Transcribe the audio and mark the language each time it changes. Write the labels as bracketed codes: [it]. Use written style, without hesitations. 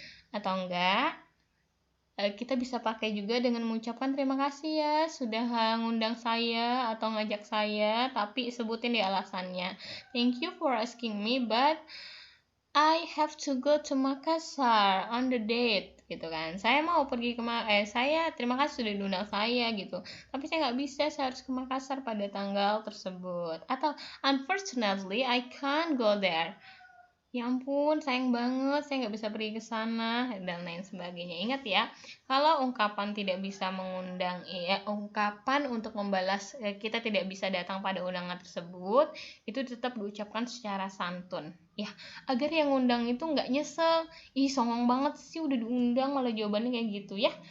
[id] Atau enggak, kita bisa pakai juga dengan mengucapkan terima kasih ya sudah ngundang saya atau ngajak saya, tapi sebutin di alasannya. [en] Thank you for asking me, but I have to go to Makassar on the date, [id] gitu kan. Saya mau pergi saya terima kasih sudah diundang saya gitu, tapi saya nggak bisa, saya harus ke Makassar pada tanggal tersebut. Atau [en] unfortunately I can't go there. [id] ya ampun sayang banget saya nggak bisa pergi ke sana dan lain sebagainya. Ingat ya, kalau ungkapan tidak bisa mengundang, ungkapan untuk membalas, kita tidak bisa datang pada undangan tersebut, itu tetap diucapkan secara santun ya, agar yang undang itu nggak nyesel, ih songong banget sih udah diundang malah jawabannya kayak gitu ya.